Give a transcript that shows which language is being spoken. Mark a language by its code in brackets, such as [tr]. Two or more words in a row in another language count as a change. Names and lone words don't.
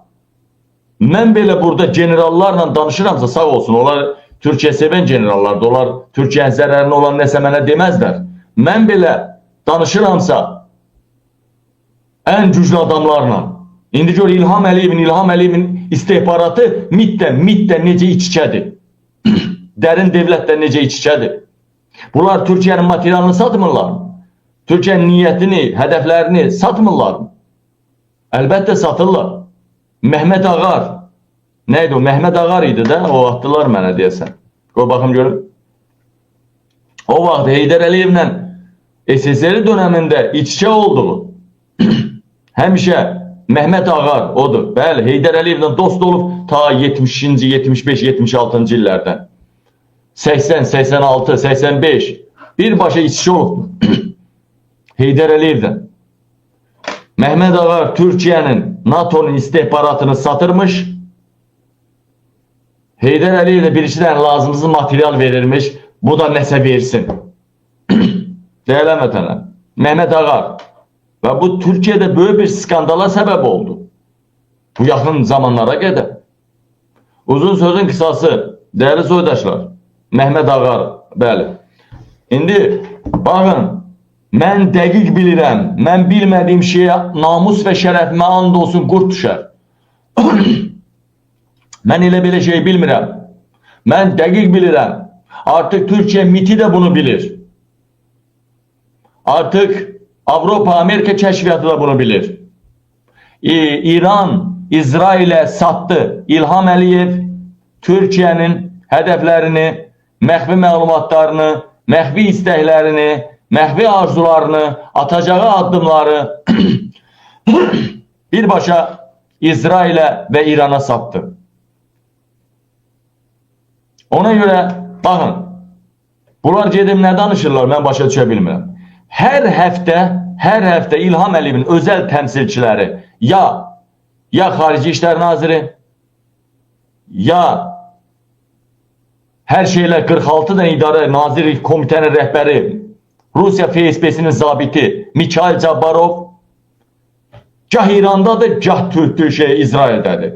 [az] Mən belə burada generallarla danışıramsa sağ olsun, onlar Türkiye seven generallardır, onlar Türkiye'nin zərərinə olan nəsə mənə deməzlər. Mən belə danışıramsa en güclü adamlarla. İndi gör İlham Əliyevin istihbaratı MİT'də necə iç-içədir. Dərin devlətlə necə iç-içədir. [tr] Bunlar Türkiye'nin materialını satmırlar mı? Türkiye'nin niyetini, hedeflerini satmırlar mı? Elbette satırlar. Mehmet Ağar. [az] Neydi o? Mehmet Ağar idi de. O attılar mənə deyəsən. Qoy baxım görün. O vaxt Heydər Əliyevlə SSR döneminde iç-içə olduğu həmişə Mehmet Ağar odur. Bəli, Heydər Əliyevlə dost olub ta 70-ci, 75, 76-cı illərdən. 80, 86, 85 birbaşa iç-içə olubdur. Heydər Əliyevlə. [tr] Mehmet Ağar Türkiye'nin, NATO'nun istihbaratını satırmış. Heydər Əliyevlə bir iki tane lazımsız material verirmiş. [az] Bu da nəsə versin. Değerli vətənlər, Mehmet Ağar. [tr] Ve bu Türkiye'de böyle bir skandala sebep oldu. Bu yakın zamanlara kadar. Uzun sözün kısası, değerli soydaşlar, Mehmet Ağar, bəli. [az] İndi bakın, mən dəqiq bilirəm, mən bilmədiyim şeye namus ve şərəfimə and olsun qurt düşər. Mən elə belə şey bilmirəm. Mən dəqiq bilirəm. [tr] Artık Türkiye MİT'i de bunu bilir. [az] Artık Avrupa, Amerika kəşfiyyatı da bunu bilir. [tr] İran, İsrail'e sattı. İlham Əliyev Türkiye'nin hedeflerini, [az] məxfi məlumatlarını, məxfi istəklərini, məxfi arzularını, atacağı addımları birbaşa İsrail'e ve İran'a sattı. [tr] Ona göre bakın, [az] Bunlar gedib nə danışırlar, mən başa düşə bilmirəm. Hər həftə İlham Əliyevin özəl təmsilçiləri ya Xarici İşlər Naziri, ya hər şeylə 46 dənə idarə nazirlik komitənin rəhbəri, Rusiya FSB-sinin zabiti Mikhail Cabbarov, gah İrandadır, gah İsraildədir.